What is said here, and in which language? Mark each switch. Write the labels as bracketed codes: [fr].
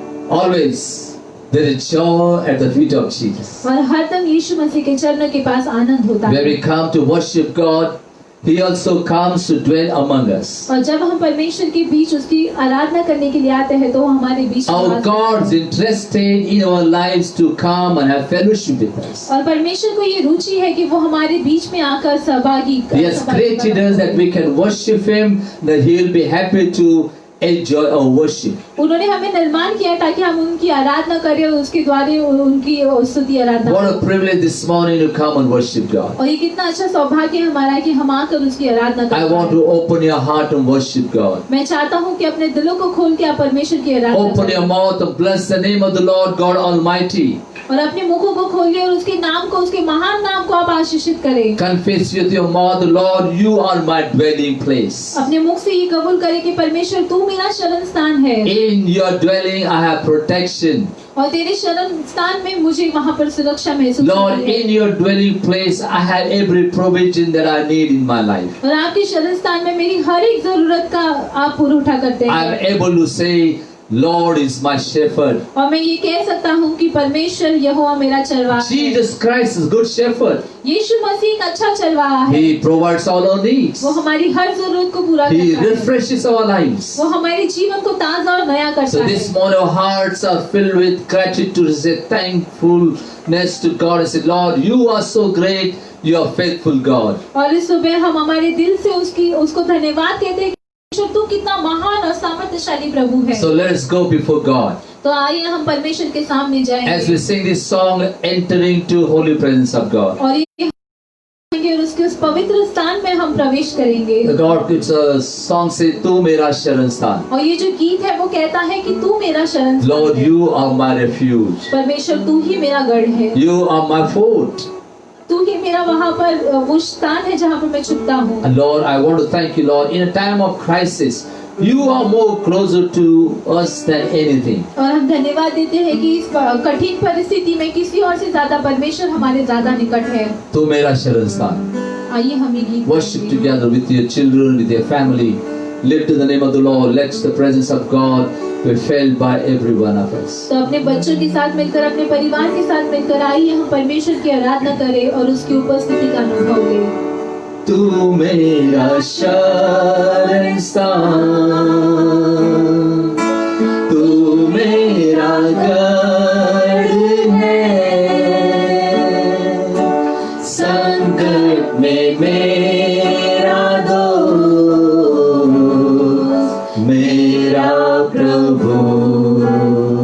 [en] Always there is joy at the feet of Jesus. [hi] और हरदम यीशु मसीह के चरणों के पास आनंद होता [en] When [hi] है। [en] we come to worship God, He also comes to dwell among us. [hi] और जब हम परमेश्वर के बीच उसकी आराधना करने के लिए आते हैं तो वो हमारे बीच में [en] Our [hi] वास करता है। [en] God is interested in our lives to come and have fellowship with us. [hi] और परमेश्वर को ये रुचि है कि वो हमारे बीच में आकर सहभागी [en] He has created us that we can worship Him, that He will be happy to enjoy our worship. [hi] उन्होंने हमें निर्माण किया ताकि हम उनकी आराधना करें और उसके द्वारा उनकी स्तुति आराधना [en] What [hi] करें। [en] a privilege this morning to come and worship God. [hi] और ये कितना अच्छा सौभाग्य है हमारा कि हम आकर उसकी आराधना [en] I [hi] करें। [en] want to open your heart and worship God. [hi] मैं चाहता हूँ कि अपने दिलों को खोल के आप परमेश्वर की आराधना [en] Open [hi] करें [en] your mouth and bless the name of the Lord God Almighty. [hi] और अपने मुखों को खोलिए और उसके नाम को, उसके महान नाम को आप आशीषित करें। [en] Confess with your mouth, Lord, you are my dwelling place. [hi] अपने मुख से ये कबूल करें कि परमेश्वर तू मेरा शरण स्थान है [en] In your dwelling I have protection. [hi] और तेरे शरण स्थान में मुझे वहाँ पर सुरक्षा महसूस [en] Lord, [hi] होती है। [en] in your dwelling place I have every provision that I need in my life. [hi] और आपके शरण स्थान में मेरी हर एक जरूरत का आप पूरा उठा करते [en] I am [hi] हैं। [en] able to say, Lord is my shepherd. [hi] और मैं ये कह सकता हूँ कि परमेश्वर यहोवा मेरा चरवाहा है। [en] Jesus Christ is good shepherd. [hi] यीशु मसीह एक अच्छा चरवाहा है। [en] He provides all our needs. [hi] वो हमारी हर जरूरत को पूरा [en] He [hi] करता है। [en] refreshes our lives. [hi] वो हमारे जीवन को ताजा और नया करता [en] So [hi] है। [en] this morning our hearts are filled with gratitude to say thankfulness to God and say, Lord, you are so great, you are faithful God. [hi] और इस सुबह हम हमारे दिल से उसको धन्यवाद कहते हैं कि परमेश्वर तू कितना महान और सामर्थ्यशाली प्रभु है। [en] So let us go before God. [hi] तो आइए हम परमेश्वर के सामने [en] As [hi] जाएंगे [en] we sing this song, entering to holy presence of God. [hi] और ये और उसके उस पवित्र स्थान में हम प्रवेश करेंगे। [en] The God, it's a song say, [hi] तू मेरा शरण स्थान. और ये जो गीत है वो कहता है कि तू मेरा शरण स्थान [en] Lord, [hi] है। [en] you are my refuge. [hi] परमेश्वर तू ही मेरा गढ़ है। [en] You are my fort. [hi] तू ही मेरा वहाँ पर वो स्थान है जहाँ पर मैं छुपता हूँ। [en] And Lord, I want to thank you, Lord. In a time of crisis, you are more closer to us than anything. [hi] और हम धन्यवाद देते हैं कि इस कठिन परिस्थिति में किसी और से ज्यादा परमेश्वर हमारे ज्यादा निकट है। तू मेरा शरण स्थान. आइए हम ये गीत [en] Worship together with your children, with your family. live to the name of the Lord. Let the presence of God be felt by every one of us. [hi] तो अपने बच्चों के साथ मिलकर, अपने परिवार के साथ मिलकर आइए हम परमेश्वर की आराधना करें और उसकी उपस्थिति का अनुभव लें। तू मेरा शरणस्थान, तू मेरा गढ़ है, संकट में मेरा दोस्त, मेरा प्रभु।